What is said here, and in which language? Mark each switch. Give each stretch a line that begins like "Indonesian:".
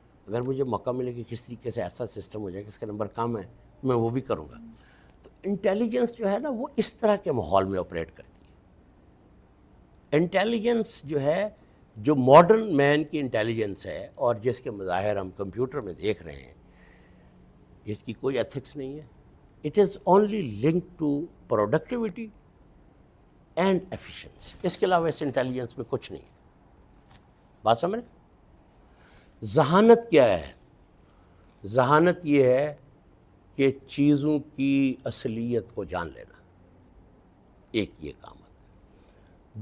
Urdu: اگر مجھے موقع ملے کہ کس طریقے سے ایسا سسٹم ہو جائے کہ اس کا نمبر کم ہے تو میں وہ بھی کروں گا. تو انٹیلیجنس جو ہے نا وہ اس طرح کے ماحول میں آپریٹ کرتی ہے. انٹیلیجنس جو ہے، جو ماڈرن مین کی انٹیلیجنس ہے اور جس کے مظاہر ہم کمپیوٹر میں دیکھ رہے ہیں، اس کی کوئی ایتھکس نہیں ہے.
English: It is only link to productivity and efficiency.
Urdu: اس کے علاوہ اس انٹیلیجنس میں کچھ نہیں ہے. بات سمجھ رہے؟ ذہانت کیا ہے؟ ذہانت یہ ہے کہ چیزوں کی اصلیت کو جان لینا، ایک یہ کام ہوتا ہے.